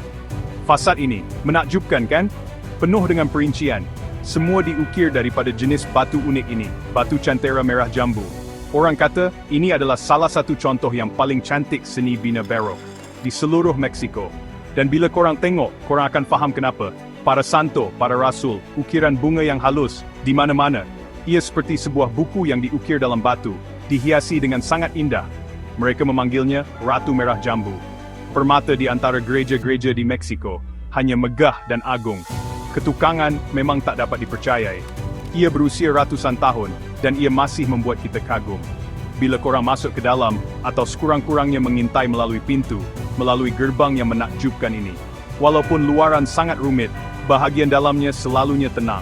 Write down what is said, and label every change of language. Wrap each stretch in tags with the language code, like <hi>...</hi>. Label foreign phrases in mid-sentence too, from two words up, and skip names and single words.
<ms>Fasad ini, menakjubkan kan? Penuh dengan perincian. Semua diukir daripada jenis batu unik ini, batu cantera merah jambu. Orang kata, ini adalah salah satu contoh yang paling cantik seni bina barok di seluruh Meksiko. Dan bila korang tengok, korang akan faham kenapa. Para santo, para rasul, ukiran bunga yang halus, di mana-mana. Ia seperti sebuah buku yang diukir dalam batu, dihiasi dengan sangat indah. Mereka memanggilnya Ratu Merah Jambu. Permata di antara gereja-gereja di Meksiko, hanya megah dan agung. Ketukangan memang tak dapat dipercayai. Ia berusia ratusan tahun, dan ia masih membuat kita kagum. Bila korang masuk ke dalam, atau sekurang-kurangnya mengintai melalui pintu, melalui gerbang yang menakjubkan ini. Walaupun luaran sangat rumit, bahagian dalamnya selalunya tenang.</ms>